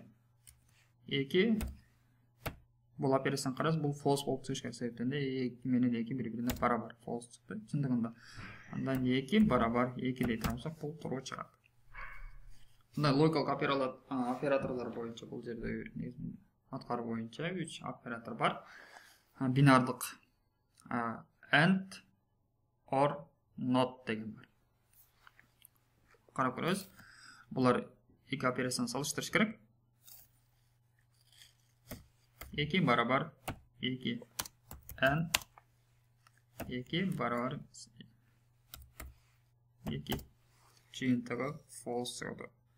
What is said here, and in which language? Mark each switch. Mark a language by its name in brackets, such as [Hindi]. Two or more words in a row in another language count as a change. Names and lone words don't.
[Kyrgyz] 2 бул операцияны карасак, бул false болуп чыгыш керек, себептен 2 менен 2 бири-бирине барабар. False чыкты. Чындыгында андан 2 барабар 2 дей турсак, бул туура чыгат. Мындай логикалык операторлор боюнча бул жерде аткаруу боюнча 3 оператор бар. Бинардык [English] and, or, not [Kyrgyz] деген бар. Карап көрөбүз. Булар эки операцияны салыштырыш керек. 2 барабар 2 and 2 барабар 2 жыйынтыгы false чыгат.